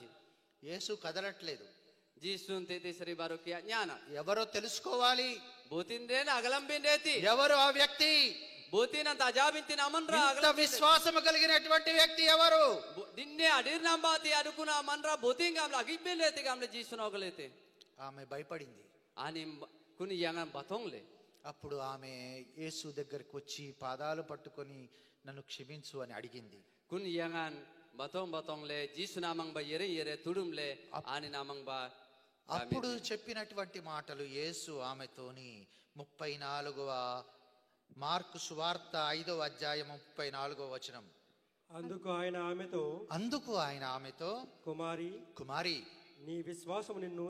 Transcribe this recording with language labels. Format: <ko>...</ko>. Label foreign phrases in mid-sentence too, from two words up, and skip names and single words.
<te>యేసు కదలట్లేదు.</te> <grt>Jisun tete sri barukia nyana.</grt> <te>ఎవరో తెలుసుకోవాలి.</te> <grt>Botin den agalambin deti.</grt> <te>ఎవరు ఆ వ్యక్తి?</te> <grt>Botin anta jabintin amanra</grt> <te>ఇంత విశ్వాసము కలిగినటువంటి వ్యక్తి ఎవరు?</te> <grt>Dinne adir nambati adukuna amanra botin gamle agibbelete gamle Jisun ogalete.</grt> <te>ఆమె భయపడింది.</te> <grt>Anim kuni yangan batongle.</grt> <te>అప్పుడు ఆమె యేసు దగ్గరికి వచ్చి పాదాలు పట్టుకొని నన్ను క్షమించు అని అడిగింది.</te> <grt>Kuni yangan batong le Jisun amang ba yere tudumle ani namang ba.</grt> <te>అప్పుడు చెప్పినటువంటి మాటలు యేసు ఆమెతోని 34వ మార్కు సువార్త 5వ అధ్యాయం 34వ వచనం. అందుకు ఆయన ఆమెతో కుమారి నీ విశ్వాసము</te>